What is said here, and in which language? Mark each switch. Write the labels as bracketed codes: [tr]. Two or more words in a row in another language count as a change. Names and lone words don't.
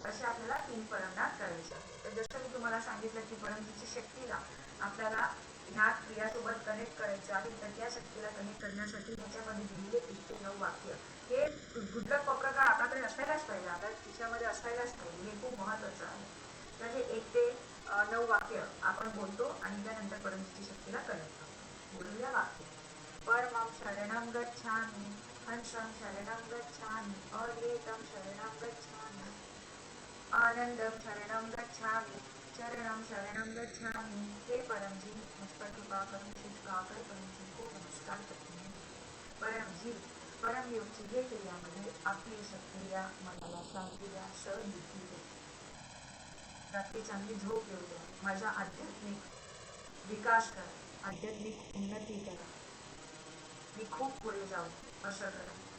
[mr] असे आपल्याला 3 परमनाद करायचे आहे. तर जसं मी तुम्हाला सांगितलं की परमजीची शक्तीला आपल्याला ह्या क्रियासोबत कनेक्ट करायचं आहे, तर त्या शक्तीला कनेक्ट करण्यासाठी ह्याच्यामध्ये दिलेले 1 ते 9 वाक्य हे गुडलक पत्रकार आपल्याकडे असायलाच पाहिजे, आपल्या खिशामध्ये असायलाच पाहिजे, हे खूप महत्वाचं आहे. तर हे 1 ते 9 वाक्य आपण बोलतो आणि त्यानंतर परमजीची शक्तीला कनेक्ट करतो. बोलूया वाक्य. [pi] परमं शरणं गच्छामि, हंसं शरणं गच्छामि, अद्वैतं शरणं गच्छामि, आनंदं शरणं गच्छामि, चरणं शरणं गच्छामि. [hi] हे परमजी, मुझ पर कृपा करून शिष्टाकर परमजी को नमस्कार करते हैं. [mr] परमजी, परमयोगची हे क्रियामध्ये आपली सक्रिया मनाला शांती द्या, सद्बुद्धी द्या. रात्री चांगली झोप येऊ द्या. माझा आध्यात्मिक विकास करा, आध्यात्मिक उन्नती करा, मी खूप पुढे जाऊ असं करा.